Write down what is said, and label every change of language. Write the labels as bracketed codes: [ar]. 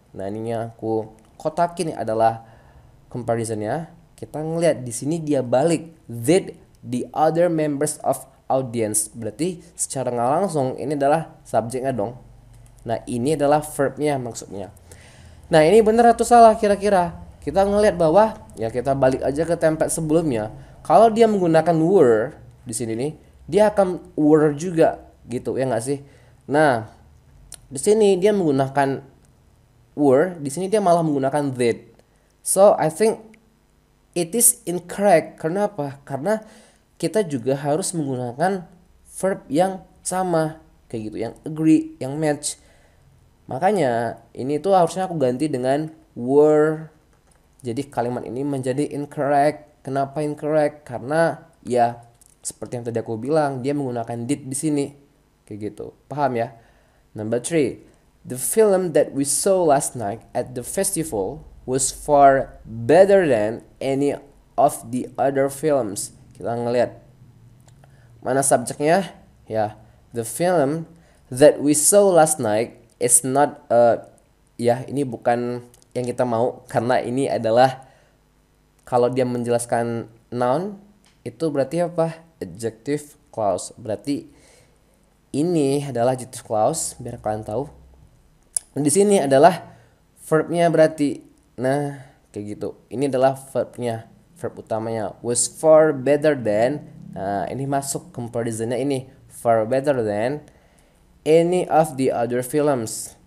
[id] Nah, ininya aku kotakin adalah comparisonnya. Kita ngelihat di sini dia balik [en] did the other members of audience. [id] Berarti secara nggak langsung ini adalah subjeknya dong. Nah, ini adalah verbnya maksudnya. Nah, ini benar atau salah kira-kira? Kita ngelihat bahwa ya kita balik aja ke template sebelumnya. Kalau dia menggunakan were di sini nih, dia akan were juga gitu ya nggak sih? Nah, di sini dia menggunakan were, di sini dia malah menggunakan did. [en] So I think it is incorrect. [id] Karena apa? Karena kita juga harus menggunakan verb yang sama kayak gitu, yang agree, yang match. Makanya ini tuh harusnya aku ganti dengan were. Jadi kalimat ini menjadi incorrect. Kenapa incorrect? Karena ya seperti yang tadi aku bilang, dia menggunakan did di sini. Kayak gitu. Paham ya? [en] Number three, the film that we saw last night at the festival was far better than any of the other films. [id] Kita ngeliat mana subjeknya? Ya, [en] the film that we saw last night is not [id] ya ini bukan yang kita mau, karena ini adalah kalau dia menjelaskan noun itu berarti apa? Adjective clause. Berarti ini adalah adjective clause biar kalian tahu. Dan di sini adalah verbnya berarti. Nah, kayak gitu. Ini adalah verbnya, verb utamanya. [en] Was far better than. [id] Nah, ini masuk comparisonnya ini. [en] Far better than any of the other films.